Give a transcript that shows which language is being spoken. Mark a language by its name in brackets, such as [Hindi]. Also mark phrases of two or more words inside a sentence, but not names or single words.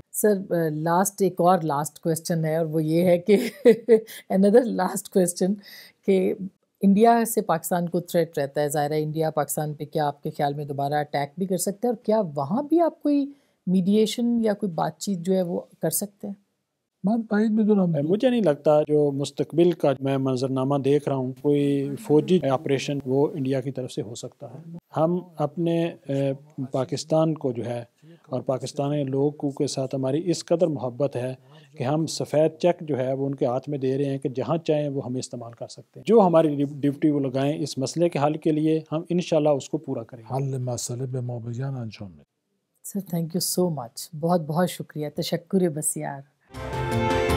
[Urdu] سر لاسٹ ایک اور [English] last question [Urdu] ہے، اور وہ یہ ہے کہ اندر [English] last question [Urdu] کہ انڈیا سے پاکستان کو تھریٹ رہتا ہے، ظاہر ہے انڈیا پاکستان پہ کیا آپ کے خیال میں دوبارہ اٹیک بھی کر سکتا ہے، اور کیا وہاں بھی آپ کوئی میڈیشن یا کوئی بات چیت جو ہے وہ کر سکتے ہیں؟ [Persian] من بعید میدونم. [Urdu] مجھے نہیں لگتا جو مستقبل کا میں منظرنامہ دیکھ رہا ہوں کوئی فوجی آپریشن وہ انڈیا کی طرف سے ہو سکتا ہے. ہم اپنے پاکستان کو جو ہے اور پاکستانی لوگوں کے ساتھ ہماری اس قدر محبت ہے کہ ہم سفید چیک جو ہے وہ ان کے ہاتھ میں دے رہے ہیں کہ جہاں چاہیں وہ ہمیں استعمال کر سکتے ہیں. جو ہماری ڈیوٹی وہ لگائیں اس مسئلے کے حل کے لیے، ہم انشاءاللہ اس کو پورا کریں گے. [Persian] حل مسئله به ما بگن انجام میدیم. [English] Sir thank you so much, [Urdu] بہت بہت شکریہ، [Persian] تشکر بسیار.